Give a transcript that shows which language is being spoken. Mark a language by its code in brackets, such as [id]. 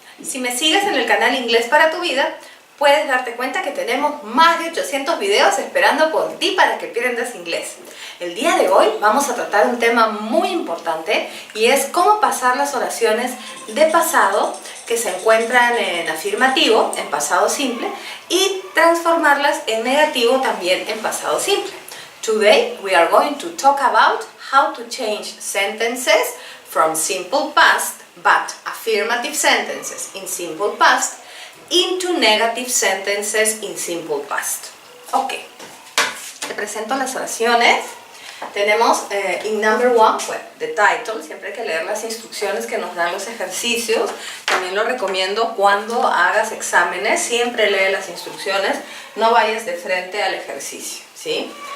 [es] Si me sigues en el canal Inglés para tu vida, puedes darte cuenta que tenemos más de 800 videos esperando por ti para que aprendas inglés. El día de hoy vamos a tratar un tema muy importante y es cómo pasar las oraciones de pasado que se encuentran en afirmativo, en pasado simple, y transformarlas en negativo también en pasado simple. [en] Today we are going to talk about how to change sentences from simple past but affirmative sentences in simple past into negative sentences in simple past. [es] Ok, te presento las oraciones. Tenemos [en] in number one, well, the title, [es] siempre hay que leer las instrucciones que nos dan los ejercicios. También lo recomiendo cuando hagas exámenes, siempre lee las instrucciones, no vayas de frente al ejercicio, ¿sí?